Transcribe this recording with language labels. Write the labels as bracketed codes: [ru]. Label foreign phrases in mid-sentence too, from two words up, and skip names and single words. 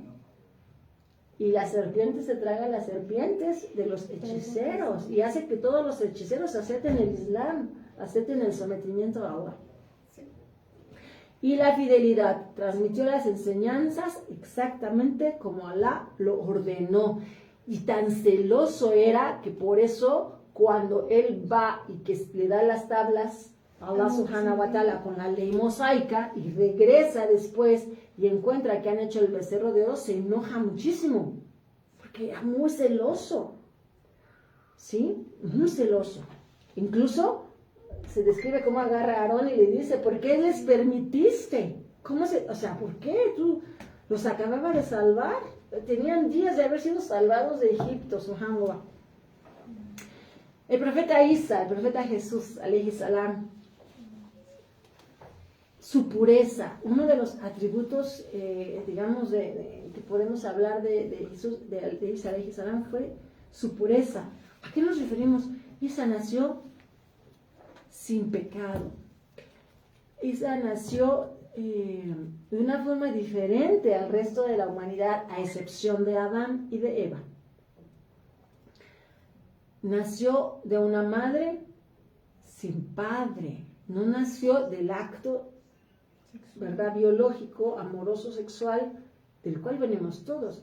[es] Y la serpiente se traga a las serpientes de los hechiceros y hace que todos los hechiceros acepten el Islam, acepten el sometimiento a Allah. Y la fidelidad, transmitió las enseñanzas exactamente como Allah lo ordenó. Y tan celoso era que por eso cuando él va y que le da las tablas a Allah [ar] سبحانه وتعالى [es] con la ley mosaica y regresa después y encuentra que han hecho el becerro de oro, se enoja muchísimo, porque era muy celoso, ¿sí? Muy celoso. Incluso se describe cómo agarra a Aarón y le dice, ¿por qué les permitiste O sea, ¿por qué? Tú los acababa de salvar. Tenían días de haber sido salvados de Egipto, subhanallah. El profeta Isa, el profeta Jesús, [ar] عليه السلام, [es] su pureza, uno de los atributos, digamos, que podemos hablar de Jesús, de Isa, [ar] عليه السلام, [es] fue su pureza. ¿A qué nos referimos? Isa nació sin pecado. Isa nació de una forma diferente al resto de la humanidad, a excepción de Adán y de Eva. Nació de una madre sin padre, no nació del acto, ¿verdad?, biológico, amoroso, sexual, del cual venimos todos.